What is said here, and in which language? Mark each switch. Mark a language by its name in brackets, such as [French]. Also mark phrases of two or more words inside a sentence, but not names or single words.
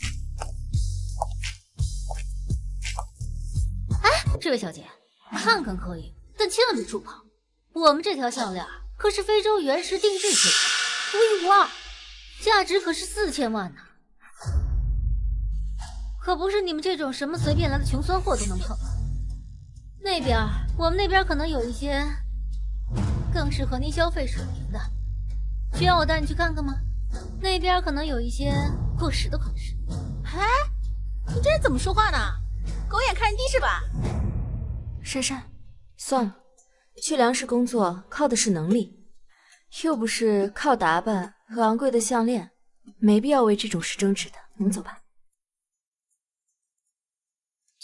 [Chinese] 哎，這位小姐，看看可以，但千萬別觸碰。我們這條項鏈可是非洲原石定制品，獨一無二，價值可是4000萬呢。可不是你們這種什麼隨便來的窮酸貨都能碰。那邊，我們那邊可能有一些更適合您消費水平的，需要我帶你去看看嗎？那邊可能有一些過時的款式。哎，你這人怎麼說話呢？狗眼看人低是吧？珊珊，算了，去梁氏工作靠的是能力，又不是靠打扮和昂貴的項鏈，沒必要為這種事爭執的。我們走吧。